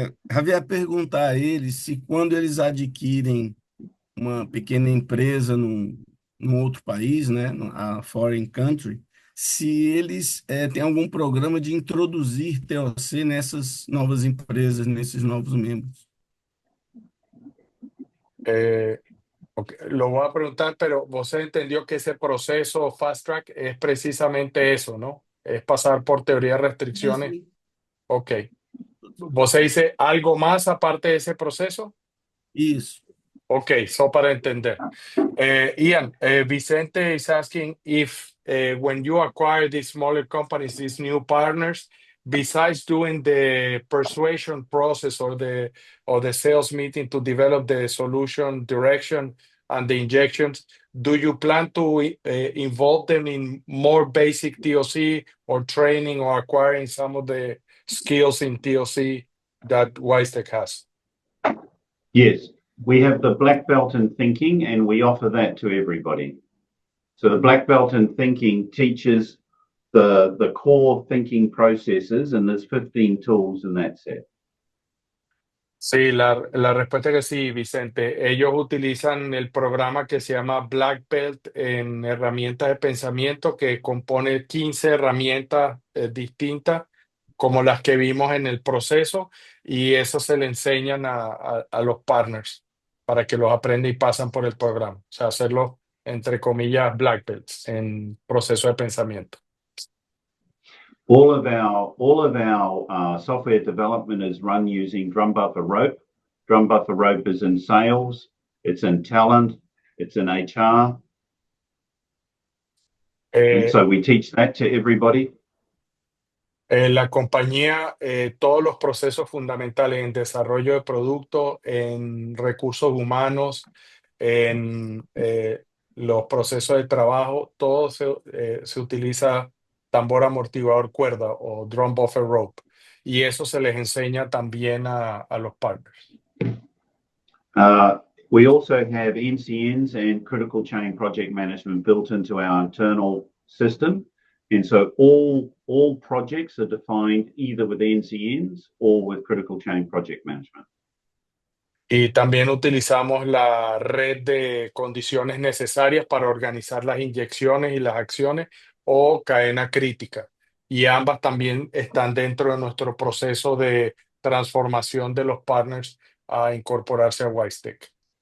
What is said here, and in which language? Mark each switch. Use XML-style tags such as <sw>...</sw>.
<pt>Havia perguntar a eles se quando eles adquirem uma pequena empresa num outro país, né,</pt> <en>a foreign country,</en> <pt>se eles têm algum programa de introduzir TOC nessas novas empresas, nesses novos membros.</pt> <es>Okay, lo voy a preguntar, pero vos entendió que ese proceso Fast Track es precisamente eso, ¿no? Es pasar por teoría de restricciones. Ok. ¿Vos dice algo más aparte de ese proceso?</es> <pt>Isso.</pt> <es>Ok, so para entender.</es> <en>Ian, Vicente is asking if when you acquire these smaller companies, these new partners, besides doing the persuasion process or the sales meeting to develop the solution direction and the injections, do you plan to involve them in more basic TOC or training or acquiring some of the skills in TOC that WiseTech has? Yes, we have the black belt in thinking and we offer that to everybody. So the black belt in thinking teaches the core thinking processes, and there's 15 tools in that set.</en> <es>Sí, la respuesta es que sí, Vicente. Ellos utilizan el programa que se llama Black Belt en herramientas de pensamiento que compone 15 herramientas distintas como las que vimos en el proceso y eso se le enseñan a los partners para que los aprendan y pasan por el programa. O sea, hacerlo entre comillas Black Belts en proceso de pensamiento.</es> <en>All of our software development is run using Drum Buffer Rope. Drum Buffer Rope is in sales, it's in talent, it's in HR. And so we teach that to everybody.</en> <es>La compañía, todos los procesos fundamentales en desarrollo de producto, en recursos humanos, en los procesos de trabajo, todo se utiliza tambor amortiguador cuerda o drum buffer rope. Y eso se les enseña también a los partners.</es> <en>We also have NCNs and critical chain project management built into our internal system. And so all projects are defined either with NCNs or with critical chain project management.</en> <es>Y también utilizamos la red de condiciones necesarias para organizar las inyecciones y las acciones o cadena crítica. Y ambas también están dentro de nuestro proceso de transformación de los partners a incorporarse a WiseTech.</es>